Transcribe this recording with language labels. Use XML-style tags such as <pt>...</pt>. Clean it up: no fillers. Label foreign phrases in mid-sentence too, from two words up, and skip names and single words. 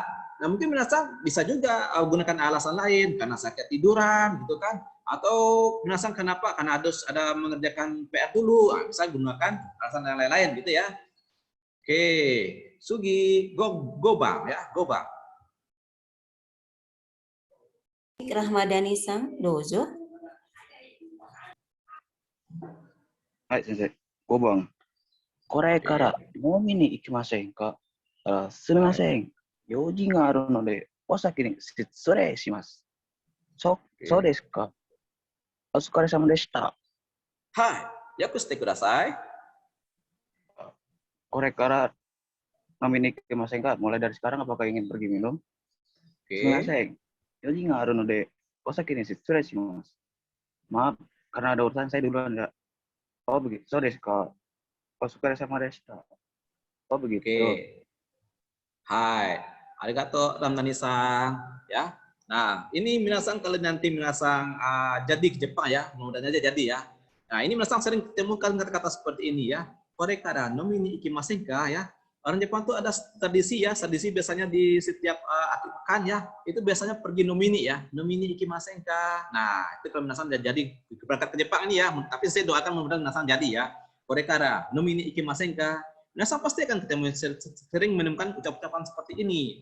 <id>Nah, mungkin minasang bisa juga gunakan alasan lain, karena sakit tiduran gitu kan, atau minasang kenapa? Karena ada mengerjakan PR dulu. Nah, bisa gunakan alasan yang lain-lain gitu ya.</id> <ja>Oke, 次、5番 ya, 5番. ラフマダニさん、どうぞ. Hai, sensei. 5番。これから飲みに行きませんか？すみません。用事があるので、お先に失礼します。そうですか。お疲れ様でした。はい、訳してください。これから飲みに行きませんか?</ja> <id>Mulai dari sekarang apakah ingin pergi minum?</id> <ja>すみません。用事があるので、お先に失礼します。</ja> <id>Maaf, karena ada urusan saya duluan ya. Oh begitu,</id> <ja>そうですか。お疲れ様でした.</ja> <id>Oh begitu. Oke.</id> <ja>はい、ありがとう Ramdhani-san ya.</ja> <id>Nah, ini minasang kalau nanti minasang jadi ke Jepang ya, mudah-mudahan aja jadi ya. Nah, ini minasang sering temukan kata-kata seperti ini ya.</id> <ja>これから飲みに行きませんか ya.</ja> <id>Orang Jepang tuh ada tradisi ya, tradisi biasanya di setiap akhir pekan ya, itu biasanya pergi nomini ya,</id> <ja>飲みに行きませんか.</ja> <id>Nah, itu kalau minasang jadi berangkat ke Jepang ini ya, tapi saya doakan mudah-mudahan minasang jadi ya.</id> <ja>これから飲みに行きませんか.</ja> <id>Minasang pasti akan ketemu sering menemukan ucapan-ucapan seperti ini.</id>